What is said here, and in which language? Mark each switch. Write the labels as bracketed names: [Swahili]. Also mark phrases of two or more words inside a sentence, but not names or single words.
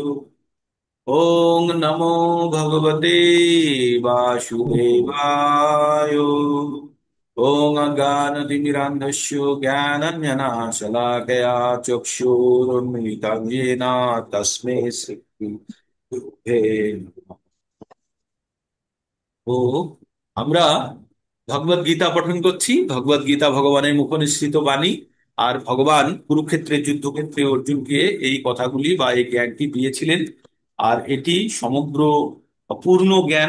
[Sanskrit] ओम नमो भगवते वासुदेवाय। ओम अज्ञानतिमिरान्धस्य ज्ञानञ्जनशलाकया चक्षुरुन्मिलितं येन तस्मै श्री गुरुवे नमः। [Bangla] ও আমরা ভগবদ গীতা পঠন করছি। ভগবদ গীতা ভগবানের মুখনিসৃত বাণী। আর ভগবান কুরুক্ষেত্রের যুদ্ধক্ষেত্রে অর্জুনকে এই কথাগুলি বা এই জ্ঞানটি দিয়েছিলেন। আর এটি সমগ্র পূর্ণ জ্ঞান।